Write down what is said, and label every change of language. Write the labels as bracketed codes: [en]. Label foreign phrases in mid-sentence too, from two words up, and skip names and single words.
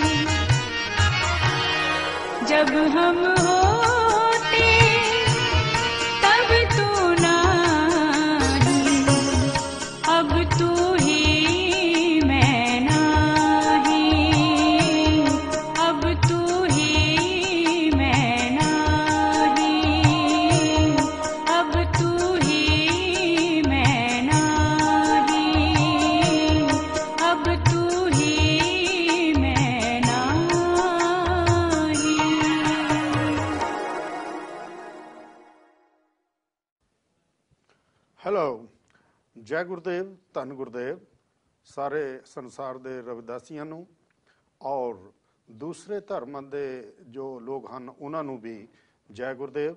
[hi] जब हम होते तब तू नाही, अब तू ही मैं नाही, अब तू ही मैं नाही, अब तू ही मैं नाही, अब तू ही मैं नाही। [pa] ਹੈਲੋ, ਜੈ ਗੁਰਦੇਵ, ਧੰਨ ਗੁਰਦੇਵ ਸਾਰੇ ਸੰਸਾਰ ਦੇ ਰਵਿਦਾਸੀਆਂ ਨੂੰ ਔਰ ਦੂਸਰੇ ਧਰਮਾਂ ਦੇ ਜੋ ਲੋਕ ਹਨ ਉਹਨਾਂ ਨੂੰ ਵੀ ਜੈ ਗੁਰਦੇਵ।